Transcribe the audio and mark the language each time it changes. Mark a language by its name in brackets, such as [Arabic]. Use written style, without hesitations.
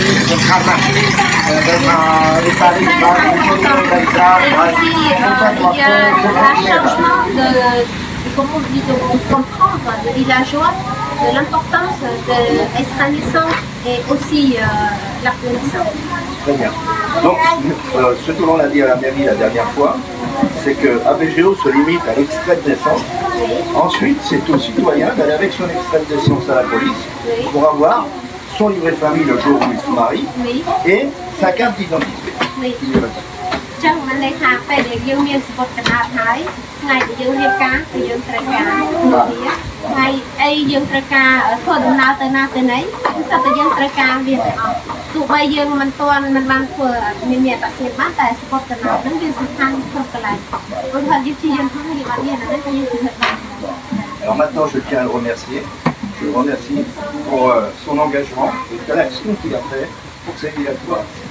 [Khmer] សំខាន់ណាស់ដែលថាវិសាលនេះបានជួយដល់ច្រើនហើយគាត់មកធ្វើ [French] changement de comment on dit de comprendre de villageois de l'importance d'être naissant et aussi la connaissance. Très bien. Donc, ce que l'on a dit à la mairie la dernière fois, c'est que ABGO se limite à l'extrait de naissance. Ensuite, c'est au citoyen d'aller avec son extrait de naissance à la police pour avoir son livret de famille le jour où il se marie et sa carte d'identité. Oui. [Khmer] ចឹងមិនន័យថាពេលដែលយើងមានសម្បត្តិកណ្ដាលហើយថ្ងៃដែលយើងរៀបការគឺយើងត្រូវការថ្ងៃអីយើងត្រូវការធ្វើដំណើរទៅណាទៅណីគឺសិតតែយើងត្រូវការវាទាំងអស់ទោះបីយើងមិនបានធ្វើមានអត្តសញ្ញាណបានតែសម្បត្តិកណ្ដាលហ្នឹងវាសំខាន់គ្រប់កន្លែងព្រោះថាយើងជាយើងផងយើងអត់មានអានេះគឺយើងធ្វើបាន [French] Alors maintenant, je tiens à le remercier. Je le remercie pour son engagement et de l'action qu'il a fait pour ces villageois.